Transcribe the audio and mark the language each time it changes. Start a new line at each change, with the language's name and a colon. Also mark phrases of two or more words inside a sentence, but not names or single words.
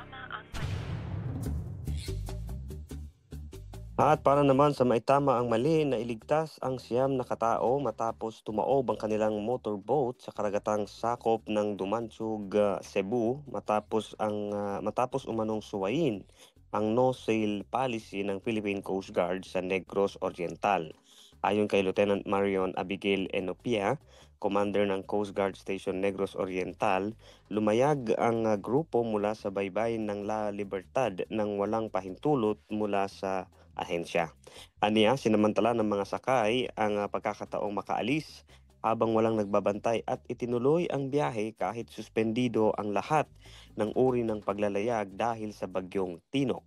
Filipino: At para naman sa maitama ang mali na iligtas ang 9 na katao matapos tumaob ang kanilang motorboat sa karagatang sakop ng Dumansug, Cebu matapos umanong suwayin ang
English: no-sail policy
Filipino: ng Philippine Coast Guard sa Negros Oriental. Ayon kay Lieutenant Marion Abigail Enopia, Commander ng Coast Guard Station Negros Oriental, lumayag ang grupo mula sa baybayin ng La Libertad nang walang pahintulot mula sa ahensya. Aniya, sinamantala ng mga sakay ang pagkakataong makaalis habang walang nagbabantay at itinuloy ang biyahe kahit suspendido ang lahat ng uri ng paglalayag dahil sa Bagyong Tino.